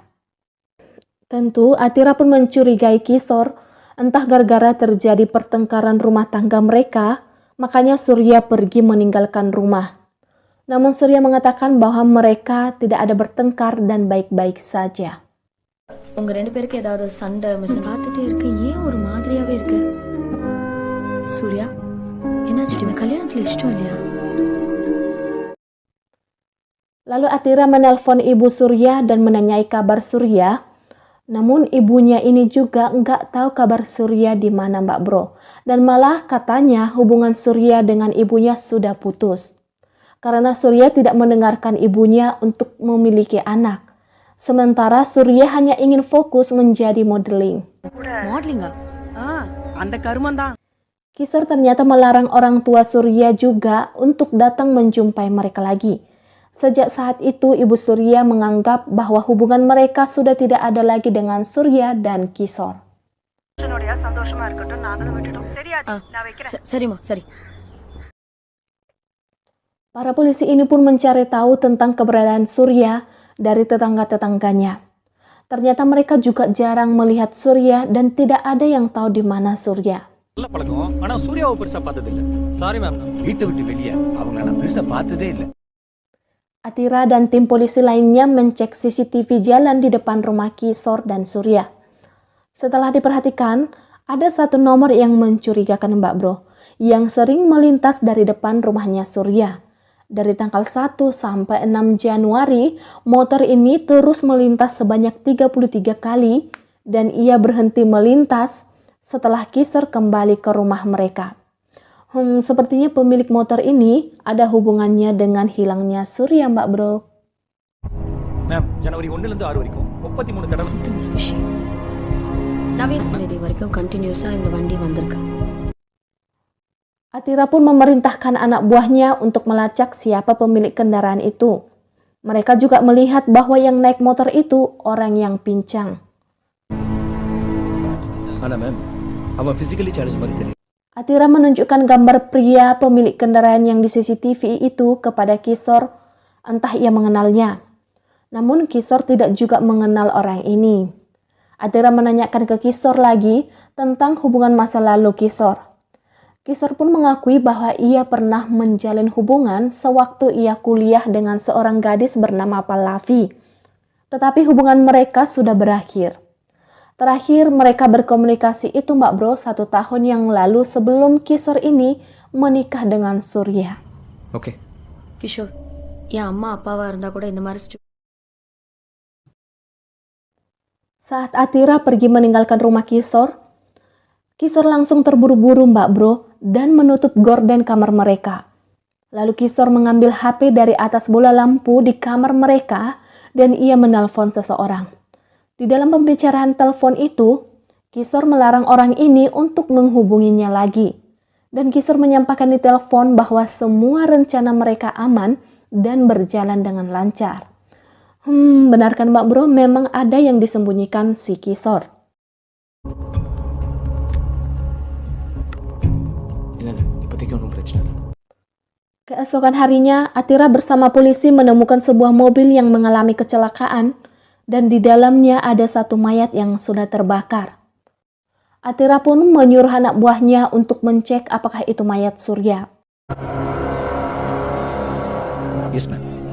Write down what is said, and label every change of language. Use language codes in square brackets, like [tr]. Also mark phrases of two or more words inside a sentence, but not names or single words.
[id] Tentu Atira pun mencurigai Kisor, entah gara-gara terjadi pertengkaran rumah tangga mereka, makanya Surya pergi meninggalkan rumah. Namun Surya mengatakan bahwa mereka tidak ada bertengkar dan baik-baik saja. [ta] உங்க 2 பேருக்கு ஏதாவது சண்டை மிஸ் பார்த்துட்டே இருக்கு, ஏன் ஒரு மாதிரியாவே இருக்கு? சூர்யா, என்னாச்சு? இந்த கல்யாணத்துல இஷ்டம் இல்லையா? [id] Lalu Atira menelpon ibu Surya dan menanyai kabar Surya. Namun ibunya ini juga nggak tahu kabar Surya di mana, Mbak Bro. Dan malah katanya hubungan Surya dengan ibunya sudah putus. Karena Surya tidak mendengarkan ibunya untuk memiliki anak. Sementara Surya hanya ingin fokus menjadi modeling. [ta] மாடலிங்கா? அந்த கருமந்தான். [id] Kisor ternyata melarang orang tua Surya juga untuk datang menjumpai mereka lagi. Sejak saat itu, Ibu Surya menganggap bahwa hubungan mereka sudah tidak ada lagi dengan Surya dan Kisor. [ta] சரிம்மா, சரி. [id] Para polisi ini pun mencari tahu tentang keberadaan Surya dari tetangga-tetangganya. Ternyata mereka juga jarang melihat Surya dan tidak ada yang tahu di mana Surya. [ta] நல்ல பழக்கம். ஆனா சூர்யாவை பெருசா பார்த்தது இல்ல. [en] sorry ma'am. [ta] வீட்டை விட்டு வெளியே அவங்கள நான் பெருசா பார்த்ததே இல்லை. [id] Atira dan tim polisi lainnya mencek CCTV jalan di depan rumah Kisor dan Surya. Setelah diperhatikan, ada satu nomor yang mencurigakan, Mbak Bro, yang sering melintas dari depan rumahnya Surya. Dari tanggal 1 sampai 6 Januari, motor ini terus melintas sebanyak 33 kali dan ia berhenti melintas setelah Kisor kembali ke rumah mereka. Sepertinya pemilik motor ini ada hubungannya dengan hilangnya Surya, Mbak Bro. [ta] மேம் ஜனவரி 1 ல இருந்து 6 வரைக்கும் 33 தடவை [en] Something fishy. [ta] நவீன், இது வரைக்கும் கண்டினியூஸா இந்த வண்டி வந்திருக்கு. [id] Atira pun memerintahkan anak buahnya untuk melacak siapa pemilik kendaraan itu. Mereka juga melihat bahwa yang naik motor itu orang yang pincang. [ta] ஆனா மேம் அவன் [en] physically challenge [ta] மாதிரி தெரியும். [id] Atira menunjukkan gambar pria pemilik kendaraan yang di CCTV itu kepada Kisor, entah ia mengenalnya. Namun Kisor tidak juga mengenal orang ini. Atira menanyakan ke Kisor lagi tentang hubungan masa lalu Kisor. Kisor pun mengakui bahwa ia pernah menjalin hubungan sewaktu ia kuliah dengan seorang gadis bernama Pallavi. Tetapi hubungan mereka sudah berakhir. Terakhir mereka berkomunikasi itu, Mbak Bro, 1 tahun yang lalu sebelum Kisor ini menikah dengan Surya. [ta] ஓகே. கிஷோர், என் அம்மா அப்பாவா இருந்தா கூட இந்த மாதிரி [id] Saat Atira pergi meninggalkan rumah Kisor, Kisor langsung terburu-buru, Mbak Bro, dan menutup gorden kamar mereka. Lalu Kisor mengambil HP dari atas bola lampu di kamar mereka dan ia menelpon seseorang. Di dalam pembicaraan telepon itu, Kisor melarang orang ini untuk menghubunginya lagi. Dan Kisor menyampaikan di telepon bahwa semua rencana mereka aman dan berjalan dengan lancar. Benarkan Mbak Bro, memang ada yang disembunyikan si Kisor. [ta] இல்லைண்ணா இப்போதைக்கு ஒன்றும் பிரச்சனை இல்லை. [id] Keesokan harinya, Atira bersama polisi menemukan sebuah mobil yang mengalami kecelakaan dan di dalamnya ada satu mayat yang sudah terbakar. Atira pun menyuruh anak buahnya untuk mencek apakah itu mayat Surya. [en] yes ma'am.